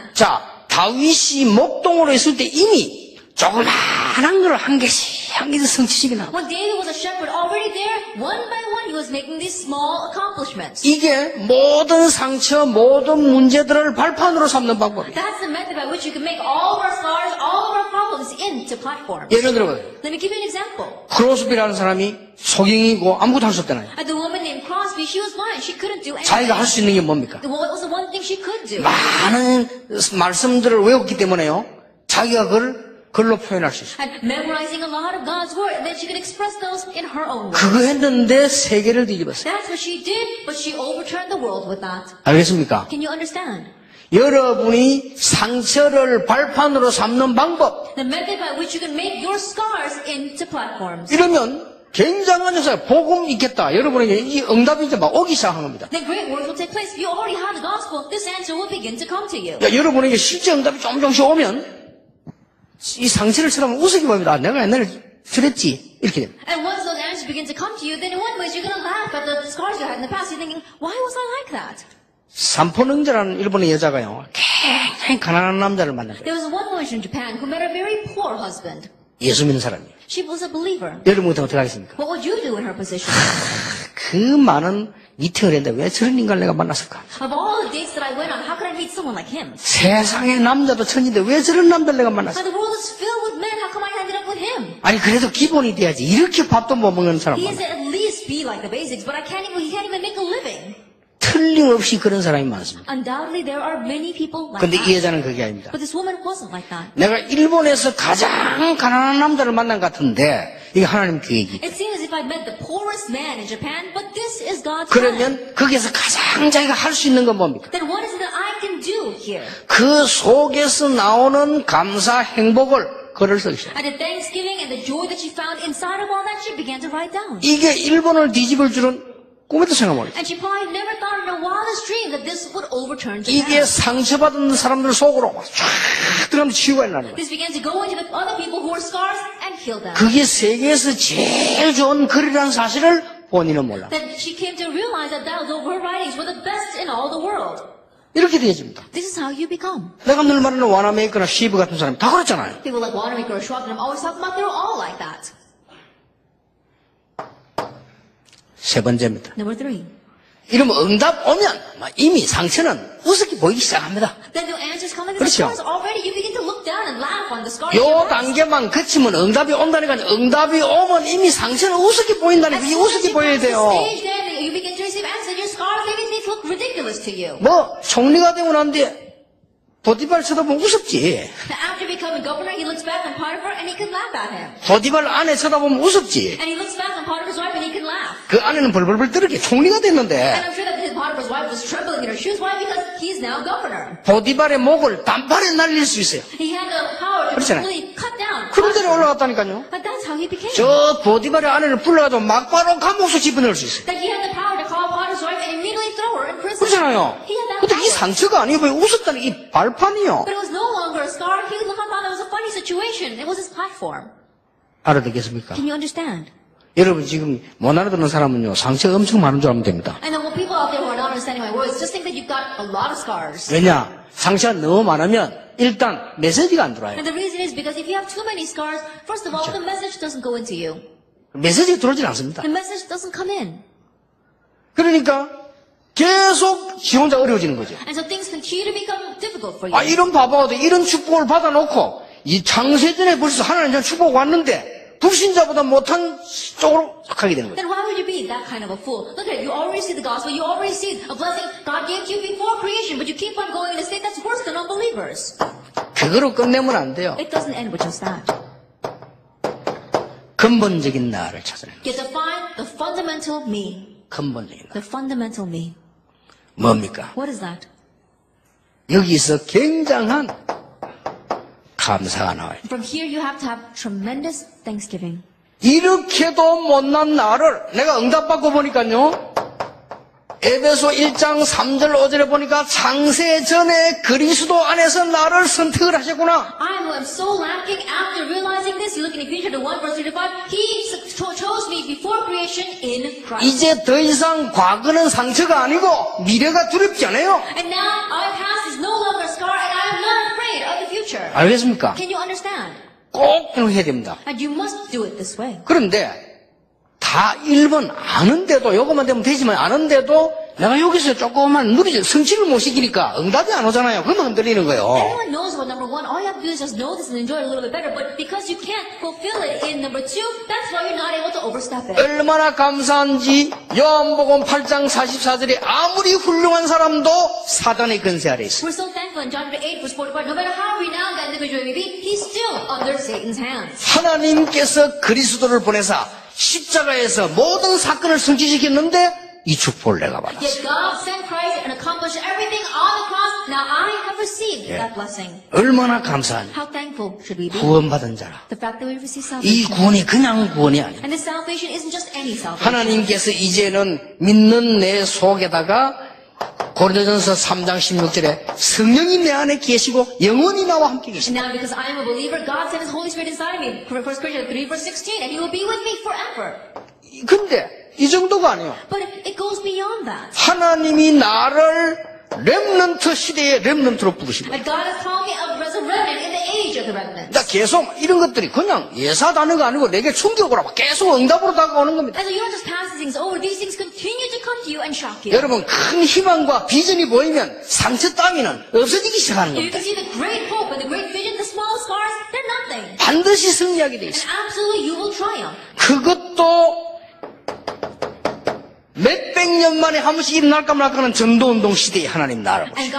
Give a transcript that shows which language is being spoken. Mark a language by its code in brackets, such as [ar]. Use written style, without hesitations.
[ko] 자, 다윗이 목동으로 있을 때 이미 조그마한 걸 한 개씩 성취시키나. [en] When David was a shepherd, already there, one by one, he was making these small accomplishments. [ko] 이게 모든 상처, 모든 문제들을 발판으로 삼는 방법이에요. [en] That's the method by which you can make all of our scars, all of our problems into platforms. [ko] 예를 들어봐요. [en] Let me give you an example. [ko] 크로스비라는 사람이 소경이고 아무것도 할 수 없잖아요. [en] The woman named Crosby, she was blind. She couldn't do anything. [ko] 자기가 할 수 있는 게 뭡니까? [en] What was the one thing she could do? [ko] 많은 말씀들을 외웠기 때문에요. 자기가 그걸 글로 표현할 수 있어요. [en] And memorizing a lot of God's word, and then she could express those in her own words. [ko] 그거 했는데 세계를 뒤집었어요. [en] That's what she did, but she overturned the world with that. [ko] 알겠습니까? [en] Can you understand? [ko] 여러분이 상처를 발판으로 삼는 방법. [en] The method by which you can make your scars into platforms. [ko] 이러면 굉장한 역사, 복음 있겠다. 여러분에게 이 응답이 이제 막 오기 시작한 겁니다. [en] Then great works will take place. If you already have the gospel, this answer will begin to come to you. [ko] 그러니까 여러분에게 실제 응답이 조금씩 오면 이 상처를 쳐다보면 우습게 보입니다. 내가 옛날에 저랬지. 이렇게 됩니다. [en] And once those answers begin to come to you, then in one way you're going to laugh at the scars you had in the past. You're thinking, why was I like that? [ko] 삼포능자라는 일본의 여자가요. 굉장히 가난한 남자를 만난 거예요. [en] There was one woman in Japan who met a very poor husband. [ko] 예수 믿는 사람이에요. [en] She was a believer. [ko] 여러분 같으면 어떻게 하겠습니까? [en] What would you do in her position? [ko] 그 많은 미팅을 했는데 왜 저런 인간을 내가 만났을까? [en] Of all the dates that I went on, how could I meet someone like him? [ko] 세상에 남자도 천지인데 왜 저런 남자를 내가 만났을까? [en] But the world is filled with men. How come I ended up with him? [ko] 아니 그래도 기본이 돼야지. 이렇게 밥도 못 먹는 사람 [en] He [ko] 많아. [en] is at least be like the basics, but he can't even make a living. [ko] 틀림없이 그런 사람이 많습니다. [en] Undoubtedly, there are many people like [ko] 근데 이 [en] that. [ko] 여자는 그게 아닙니다. [en] But this woman wasn't like that. [ko] 내가 일본에서 가장 가난한 남자를 만난 것 같은데 이게 하나님 계획이. [en] It seems as if I met the poorest man in Japan, but this is God's plan. [ko] 그러면 거기에서 가장 자기가 할 수 있는 건 뭡니까? [en] Then what is it that I can do here? [ko] 그 속에서 나오는 감사 행복을 글을 쓰기 시작. [en] And the thanksgiving and the joy that she found inside of all that, she began to write down. [ko] 이게 일본을 뒤집을 줄은 꿈에도 생각 못했어요. [en] And she probably never thought in her wildest dream that this would overturn [ko] 이게 [en] Japan. [ko] 상처받은 사람들 속으로 쫙 들어가면 치유가 일어나는 거예요. [en] This began to go into the other people who were scars and heal them. [ko] 그게 세계에서 제일 좋은 글이라는 사실을 본인은 몰라. [en] That she came to realize that her writings were the best in all the world. [ko] 이렇게 되어집니다. [en] This is how you become. [ko] 내가 늘 말하는 와나메이커나 시브 같은 사람이 다 그렇잖아요. [en] People like Wanamaker or Schwab, I'm always talking about they're all like that. [ko] 세 번째입니다. [en] Number 3. [ko] 이러면 응답 오면 이미 상처는 우습게 보이기 시작합니다. [en] Then the answers come in the [ko] 그렇죠. [en] scars already. You begin to look down and laugh on the scars. [ko] 요 단계만 거치면 응답이 온다니까 응답이 오면 이미 상처는 우습게 보인다니까 이게 우습게 보여야 돼요. [en] Stage, then you begin to receive answers. Your scars, they things look ridiculous to you. [ko] 뭐 총리가 되고 난 뒤에 보디발 쳐다보면 우습지. [en] After becoming governor, he looks back on Potiphar and he can laugh at him. [ko] 보디발 아내 쳐다보면 우습지. [en] And he looks back on Potiphar's wife and he can laugh. [ko] 그 아내는 벌벌벌 떨게 총리가 됐는데 [en] And I'm sure that Potiphar's wife was trembling in her shoes. Why? Because he's now governor. [ko] 보디발의 목을 단팔에 날릴 수 있어요. [en] He had the power to [ko] 그렇잖아요. [en] completely cut down. [ko] 그런 데로 올라갔다니까요. [en] But that's how he became. [ko] 저 보디발의 아내를 불러가지고 막바로 감옥수 집어넣을 수 있어요. [en] That he had the power to call Potiphar's wife and immediately throw her in prison. [ko] 그렇잖아요. [en] He had that [ko] 근데 이 [en] power. [ko] 상처가 아니고 웃었다는 이 발판이요. [en] But it was no longer a scar. He thought it was a funny situation. It was his platform. [ko] 알아듣겠습니까? [en] Can you understand? [ko] 여러분 지금 못 알아듣는 사람은요 상처가 엄청 많은 줄 알면 됩니다. [en] And then people out there who are not understanding my words just think that you've got a lot of scars. [ko] 왜냐? 상처가 너무 많으면 일단 메시지가 안 들어와요. [en] And the reason is because if you have too many scars, first of all, the message doesn't go into you. [ko] 메시지가 들어오질 않습니다. [en] The message doesn't come in. [ko] 그러니까 계속 지 혼자 어려워지는 거죠. [en] And so things continue to become difficult for you. [ko] 아 이런 바보도 이런 축복을 받아놓고 이 창세전에 벌써 하나님 축복 왔는데 불신자보다 못한 쪽으로 가게 되는 거죠. [en] Then why would you be that kind of a fool? Look at it. You already see the gospel. You already see a blessing God gave to you before creation, but you keep on going in a state that's worse than unbelievers. [ko] 그거로 끝내면 안 돼요. [en] It doesn't end with just that. [ko] 근본적인 나를 찾아내는 [en] You have to find the fundamental me. [ko] 근본적인 나. [en] The fundamental me. [ko] 뭡니까? [en] What is that? [ko] 여기서 굉장한 감사가 나와요. [en] From here you have to have tremendous thanksgiving. [ko] 이렇게도 못난 나를 내가 응답받고 보니까요. 에베소 1장 3절 5절에 보니까 창세 전에 그리스도 안에서 나를 선택을 하셨구나. [en] I who am so lacking after realizing this, you look in Ephesians 1 verse 35, he chose me before creation in Christ. [ko] 이제 더 이상 과거는 상처가 아니고 미래가 두렵지 않아요. [en] And now our past is no longer a scar and I am not afraid of the future. [ko] 알겠습니까? [en] Can you understand? [ko] 꼭 해야 됩니다. [en] And you must do it this way. [ko] 그런데 다 1번 아는데도 요것만 되면 되지만 아는데도 내가 여기서 조금만 누리지 성취를 못 시키니까 응답이 안 오잖아요. 그러면 흔들리는 거예요. [en] Everyone knows about number one. All you have to do is just know this and enjoy it a little bit better. But because you can't fulfill it in number two, that's why you're not able to overstep it. [ko] 얼마나 감사한지 요한복음 8장 44절에 아무리 훌륭한 사람도 사단의 권세 아래 있어요. [en] We're so thankful in John 8 verse 45. No matter how renowned that individual may be, he's still under Satan's hands. [ko] 하나님께서 그리스도를 보내사 십자가에서 모든 사건을 성취시켰는데 이 축복을 내가 받았어요. [en] Yet God sent Christ and accomplished everything on the cross. Now I have received that blessing. [ko] 얼마나 감사하냐. [en] How thankful should we be? [ko] 구원받은 자라. [en] The fact that we receive [ko] 이 [en] salvation. [ko] 구원이 그냥 구원이 아니에요. [en] And this salvation isn't just any salvation. [ko] 하나님께서 이제는 믿는 내 속에다가 고린도전서 3장 16절에 성령이 내 안에 계시고 영원히 나와 함께 [en] And [ko] 계십니다. [en] now because I am a believer, God sent His Holy Spirit inside of me. 1 Corinthians 3 verse 16. And He will be with me forever. [ko] 근데 이 정도가 아니에요. [en] But it goes beyond that. [ko] 하나님이 나를 렘넌트 시대의 렘넌트로 부르시고 [en] And God has called me as a remnant in the age of the remnant. [ko] 나 계속 이런 것들이 그냥 예사 단어가 아니고 내게 충격으로 막 계속 응답으로 다가오는 겁니다. [en] And so you don't just pass these things over. These things continue to come to you and shock you. [ko] 여러분 큰 희망과 비전이 보이면 상처 따위는 없어지기 시작하는 [en] If you [ko] 겁니다. [en] can see the great hope and the great vision, the small scars, they're nothing. [ko] 반드시 승리하게 돼 [en] And [ko] 있어요. [en] absolutely you will triumph. [ko] 그것도 몇백 년 만에 한 번씩 일어날까 말까는 전도운동 시대에 하나님 나를 보시고